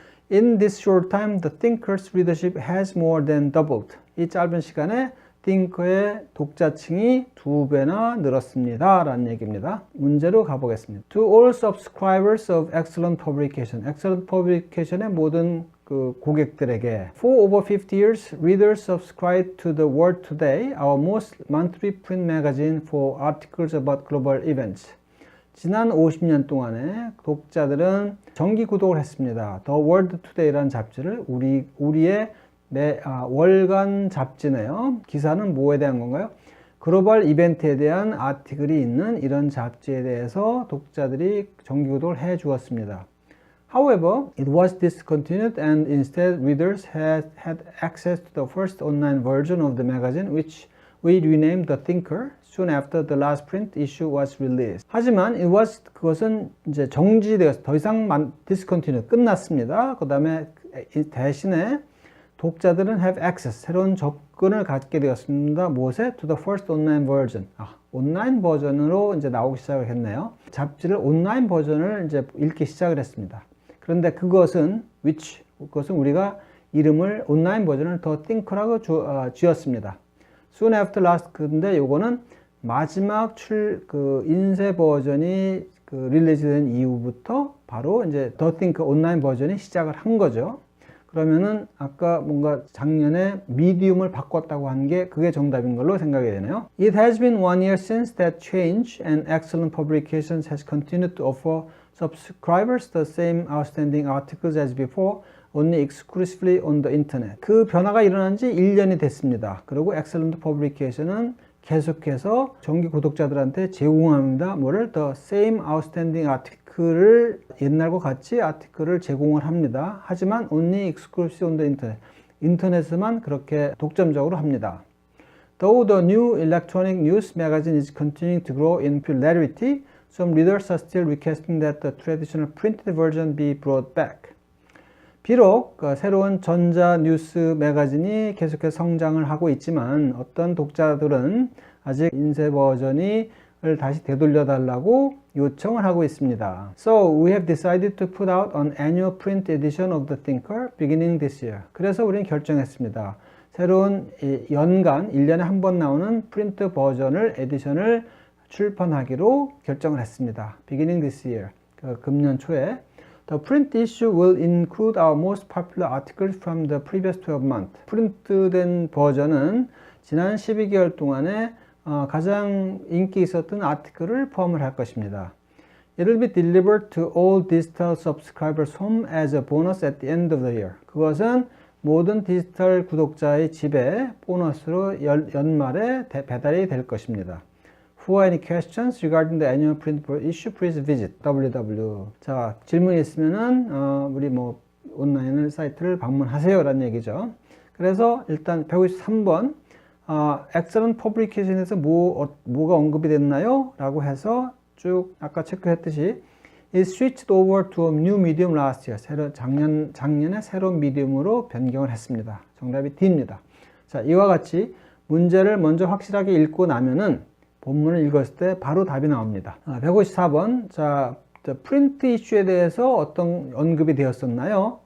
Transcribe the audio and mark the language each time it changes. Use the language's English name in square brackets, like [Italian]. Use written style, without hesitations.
[English] In this short time, the Thinker's readership has more than doubled. [Korean] 이 짧은 시간에 Thinker의 독자층이 2배나 늘었습니다 라는 얘기입니다. 문제로 가보겠습니다. [English] To all subscribers of Excellent Publication, [Korean] Excellent Publication의 모든 그 고객들에게 [English] For over 50 years, readers subscribe to the World Today, our most monthly print magazine for articles about global events. [Korean] 지난 50년 동안에 독자들은 정기 구독을 했습니다. The World Today라는 잡지를 우리의 월간 잡지네요. 기사는 뭐에 대한 건가요? 글로벌 이벤트에 대한 아티클이 있는 이런 잡지에 대해서 독자들이 정기 구독을 해 주었습니다. [English] However, it was discontinued and instead readers had access to the first online version of the magazine which we renamed The Thinker soon after the last print issue was released. [Korean] 하지만 그것은 이제 정지되어서 더 이상 discontinued 끝났습니다. 그 다음에 대신에 독자들은 [English] have access [Korean] 새로운 접근을 갖게 되었습니다. 무엇에? [English] To the first online version. [Korean] 온라인 버전으로 이제 나오기 시작을 했네요. 잡지를 온라인 버전을 이제 읽기 시작을 했습니다. 그런데 그것은 우리가 이름을 온라인 버전을 더 Thinker라고 지었습니다. [English] Soon after last [Korean] 근데 요거는 마지막 인쇄 버전이 릴리즈된 이후부터 바로 이제 더 Thinker 온라인 버전이 시작을 한 거죠. 그러면은 아까 뭔가 작년에 미디움을 바꿨다고 한 게 그게 정답인 걸로 생각이 되네요. [English] It has been 1 year since that change and Excellent Publications has continued to offer subscribers the same outstanding articles as before, only exclusively on the internet. [Korean] 그 변화가 일어난 지 1년이 됐습니다. 그리고 Excellent Publication은 계속해서 정기 구독자들한테 제공합니다. 뭐를? [English] The same outstanding article [Korean] 을 옛날과 같이 아티클을 제공을 합니다. 하지만 [English] only exclusively on the internet. [Korean] 인터넷에만 그렇게 독점적으로 합니다. [English] Though the new electronic news magazine is continuing to grow in popularity, some readers are still requesting that the traditional printed version be brought back. [Korean] 비록 새로운 전자 뉴스 매거진이 계속해서 성장을 하고 있지만 어떤 독자들은 아직 인쇄 버전을 다시 되돌려 달라고 요청을 하고 있습니다. [English] So we have decided to put out an annual print edition of The Thinker beginning this year. [Korean] 그래서 우리는 결정했습니다. 새로운 연간 1년에 한 번 나오는 프린트 버전을 에디션을 출판하기로 결정을 했습니다. [English] Beginning this year. [Korean] 금년 초에. [English] The print issue will include our most popular articles from the previous 12 months. [Korean] 프린트된 버전은 지난 12개월 동안에 가장 인기 있었던 아티클을 포함을 할 것입니다. [English] It will be delivered to all digital subscribers' home as a bonus at the end of the year. [Korean] 그것은 모든 디지털 구독자의 집에 보너스로 연말에 배달이 될 것입니다. [English] For any questions regarding the annual print issue, please visit www. [Korean] 자, 질문이 있으면은 우리 온라인 사이트를 방문하세요 라는 얘기죠. 그래서 일단 153번 Excellent Publication에서 뭐가 언급이 됐나요? 라고 해서 쭉 아까 체크했듯이 [English] It switched over to a new medium last year. [Korean] 작년에 새로운 미디움으로 변경을 했습니다. 정답이 D입니다. 자, 이와 같이 문제를 먼저 확실하게 읽고 나면은 본문을 읽었을 때 바로 답이 나옵니다. 154번. 자, 프린트 이슈에 대해서 어떤 언급이 되었었나요?